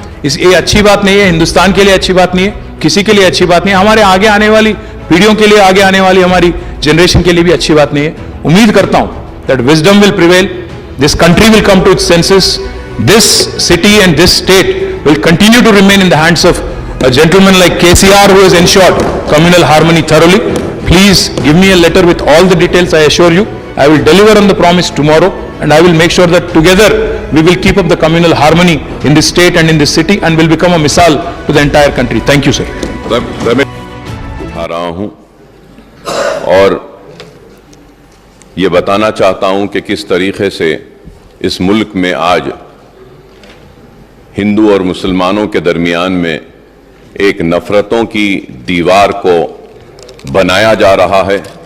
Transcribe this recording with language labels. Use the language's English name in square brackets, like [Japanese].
[Hindi] ये अच्छी बात नहीं है, हिंदुस्तान के लिए अच्छी बात नहीं है, किसी के लिए अच्छी बात नहीं है, हमारे आगे आने वाली पीढ़ियों के लिए, आगे आने वाली हमारी जनरेशन के लिए भी अच्छी बात नहीं है. उम्मीद करता हूं [English] That wisdom will prevail, this country will come to its senses, this city and this state will continue to remain in the hands of a gentleman like KCR who has ensured communal harmony thoroughly. Please give me a letter with all the details. I assure you I will deliver on the promise tomorrow, and I will make sure that together we will keep up the communal harmony in this state and in this city, and will become a misal to the entire country. Thank you sir. [Hindi] उठा रहा हूं और ये बताना चाहता हूं कि किस तरीके से इस मुल्क में आज हिंदू और मुसलमानों के दरमियान में एक नफरतों की दीवार को बनाया जा रहा है.